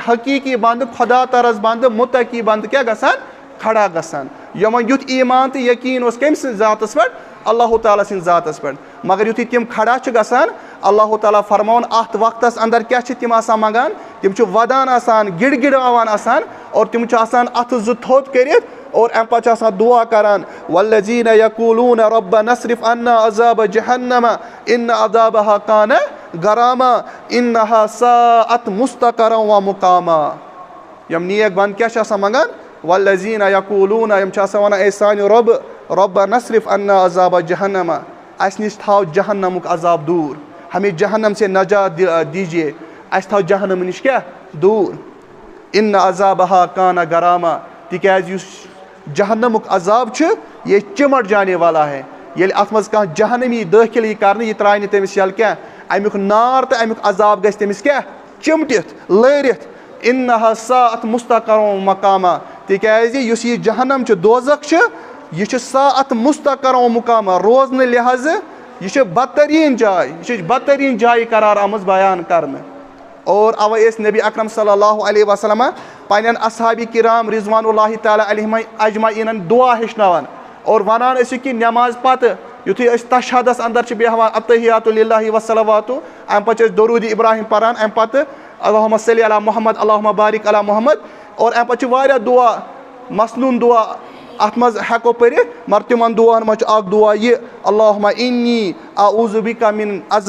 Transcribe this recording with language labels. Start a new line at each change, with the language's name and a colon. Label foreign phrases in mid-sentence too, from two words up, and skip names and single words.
Kashmiri: حقیٖقی بنٛدٕ خۄدا ترس بنٛدٕ مُتقی بنٛدٕ کیٛاہ گژھان کھڑا گژھان یِمن یُتھ ایٖمان تہٕ یقیٖن اوس کٔمۍ سٕنٛدِس ذاتس پٮ۪ٹھ اللہ تعالیٰ سٕنٛدِس ذاتس پٮ۪ٹھ مگر یُتھُے تِم کھڑا چھِ گژھان اللہ تعالیٰ فرماوان اتھ وقتس اندر کیٛاہ چھِ تِم آسان منٛگان تِم چھِ ودان آسان گِڑ گِڑاوان آسان اور تِم چھِ آسان اتھٕ زٕ تھوٚد کٔرِتھ اور امہِ پتہٕ چھِ آسان دُعا کران
Arabic: والذیٖنَ یقوٗلوٗنَ ربنا اصرف عنا عذاب جہنم ان عذابہا کان غراما انہا ساءت مستقرا ومقاما
Kashmiri: یِم نیک بنٛد کیٛاہ چھِ آسان منٛگان
Arabic: والذیٖنَ یقوٗلوٗنَ
Kashmiri: یِم چھِ آسان ونان اے سانہِ رۄبہٕ
Arabic: ربنا اصرف عنا عذاب جہنم
Kashmiri: اسہِ نِش تھاو جہنمُک عذاب دوٗر
Urdu: ہمیں جہنم سے نجات دیجیے
Kashmiri: اسہِ تھاو جہنم نِش کیٛاہ دوٗر
Arabic: ان عذابہا کان غراما
Kashmiri: تِکیٛازِ یُس جہنمُک عذاب چھُ یہِ
Urdu: چِمٹ جانے والا ہے
Kashmiri: ییٚلہِ اتھ منٛز کانٛہہ جہنمی دٲخِل یی کرنہٕ یہِ ترٛایہِ نہٕ تٔمِس یَلہٕ کینٛہہ امیُک نار تہٕ امیُک عذاب گژھِ تٔمِس کیٛاہ چِمٹِتھ لٲرِتھ
Arabic: انہا ساءت مستقرا ومقاما
Kashmiri: تِکیٛازِ یُس یہِ جہنم چھُ دوزخ چھُ یہِ چھُ
Arabic: ساءت مستقرا ومقاما
Kashmiri: روزنہٕ لحاظہٕ یہِ چھِ بدتریٖن جاے یہِ چھِ بدتریٖن جایہِ قرار آمٕژ بیان کرنہٕ اور اوے ٲسۍ نبی اکرم صلی اللہ علیہ وسلم پنٛنٮ۪ن اصحابِ کرام رضوان اللہ تعالیٰ علیہم اجمعیٖنن دعا ہیٚچھناوان اور ونان ٲسِکھ کہِ نٮ۪ماز پتہٕ یُتھُے أسۍ تشہدس انٛدر چھِ بیٚہوان
Arabic: التحیاتُ للہ وصلواتُ
Kashmiri: امہِ پتہٕ چھِ أسۍ درود ابراہیم پران امہِ پتہٕ
Arabic: اللہُمہ صلی علی محمد اللہُمہ بارک علی محمد
Kashmiri: اور امہِ پتہٕ چھِ واریاہ دعا مسنوٗن دعا اتھ منٛز ہٮ۪کو پٔرِتھ مگر تِمن دعاہن منٛز چھُ اکھ دعا یہِ
Arabic: اللہُمہ انی اعوذ بِکَ من